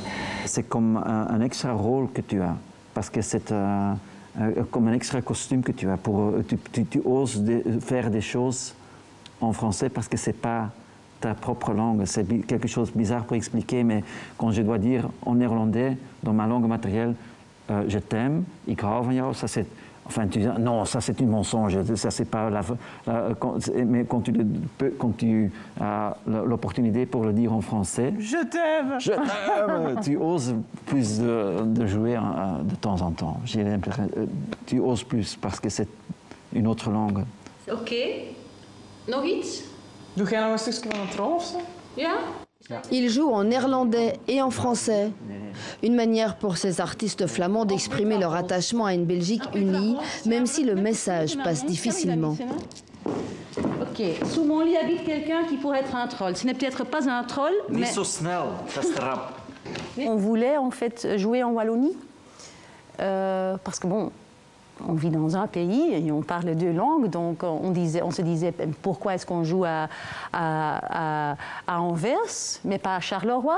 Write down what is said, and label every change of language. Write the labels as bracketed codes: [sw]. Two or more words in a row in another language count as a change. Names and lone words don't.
[fr] C'est comme un extra rôle que tu as, parce que c'est comme un extra costume que tu as. Tu oses faire des choses en français parce que ce n'est pas ta propre langue. C'est quelque chose de bizarre pour expliquer, mais quand je dois dire en néerlandais, dans ma langue matérielle, je t'aime, [nl] ik hou van jou, [fr] ça c'est... Enfin, tu dis, non, ça c'est un mensonge, ça c'est pas mais quand tu as l'opportunité pour le dire en français... Je t'aime! Je t'aime! Tu oses plus de jouer de temps en temps. J'ai l'impression, tu oses plus parce que c'est une autre langue. [nl] Oké. Nog iets? Doe jij nog een stukje van een troll of zo? Ja? [fr] Il joue en néerlandais et en français. Une manière pour ces artistes flamands d'exprimer leur attachement à une Belgique unie, même si le message passe difficilement. Ok. Sous mon lit habite quelqu'un qui pourrait être un troll. Ce n'est peut-être pas un troll, mais... [nl] Niet zo snel, [fr] ça se rap. On voulait en fait jouer en Wallonie. Parce que bon... On vit dans un pays et on parle deux langues, donc on se disait pourquoi est-ce qu'on joue à Anvers, mais pas à Charleroi.